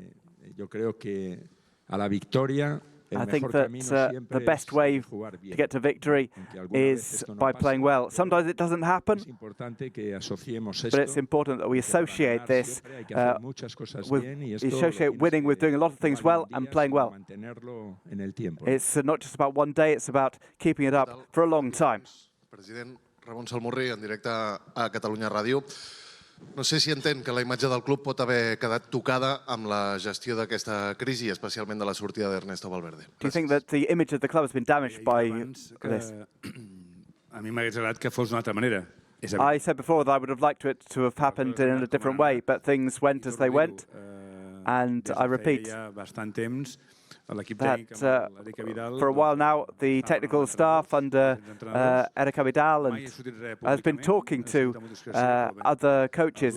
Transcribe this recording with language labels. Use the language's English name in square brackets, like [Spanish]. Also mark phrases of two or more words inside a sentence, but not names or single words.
[English] I think that the best way to get to victory is by playing well. Sometimes it doesn't happen, but it's important that we associate this associate winning with doing a lot of things well and playing well. It's not just about one day, it's about keeping it up for a long time. [Catalan] President Ramon Salmurri, en directe a Catalunya Ràdio. No sé si entén que la imatge del club pot haver quedat tocada amb la gestió d'aquesta crisi, especialment de la sortida d'Ernesto Valverde. [English] Do you think that the image of the club has been damaged by this? [Catalan] A mi m'hagués agradat que fos d'una altra manera. [English] I said before that I would have liked it to have happened in a different way, but things went as they went. And I repeat that for a while now, the technical staff under Eric Abidal has been talking to other coaches.